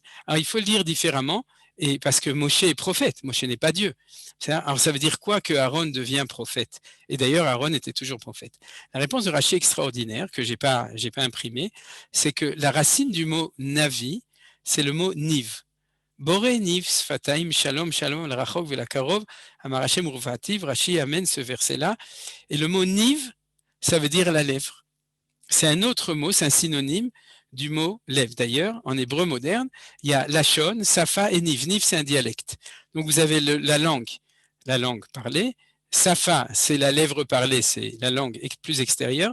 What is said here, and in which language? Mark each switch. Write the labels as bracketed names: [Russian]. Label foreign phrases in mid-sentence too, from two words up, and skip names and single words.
[French] Alors, il faut le dire différemment, et parce que Moshe est prophète, Moshe n'est pas Dieu. Alors ça veut dire quoi que Aaron devient prophète? Et d'ailleurs, Aaron était toujours prophète. La réponse de Rashi extraordinaire, que j'ai pas imprimée, c'est que la racine du mot navi, c'est le mot niv. [Hebrew] בורא ניב שפתים שלום שלום לרחוק ולקרוב אמר ה' ורפאתיו. [French] Rashi amène ce verset-là. Et le mot niv, ça veut dire la lèvre. C'est un autre mot, c'est un synonyme du mot lèvre. D'ailleurs, en hébreu moderne, il y a lachon, safa et niv. Niv, c'est un dialecte. Donc vous avez la langue parlée. Safa, c'est la lèvre parlée, c'est la langue plus extérieure.